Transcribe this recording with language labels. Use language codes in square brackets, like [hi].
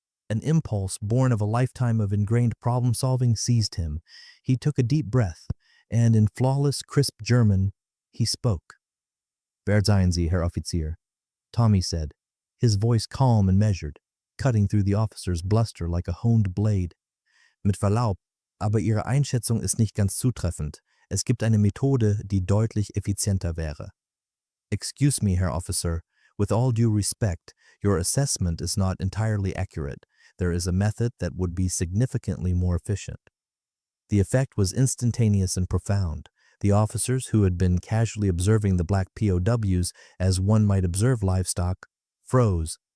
[en] An impulse born of a lifetime of ingrained problem-solving seized him. He took a deep breath, and in flawless, crisp German, he spoke. [de] "Verzeihen Sie, Herr Offizier," [en] Tommy said, his voice calm and measured, cutting through the officer's bluster like a honed blade. [de] "Mit Verlaub, aber Ihre Einschätzung ist nicht ganz zutreffend. Es gibt eine Methode, die deutlich effizienter wäre." [en] "Excuse me, Herr Officer. With all due respect, your assessment is not entirely accurate. There is a method that would be significantly more efficient." The effect was instantaneous and profound. The officers, who had been casually observing the black POWs as one might observe livestock, froze.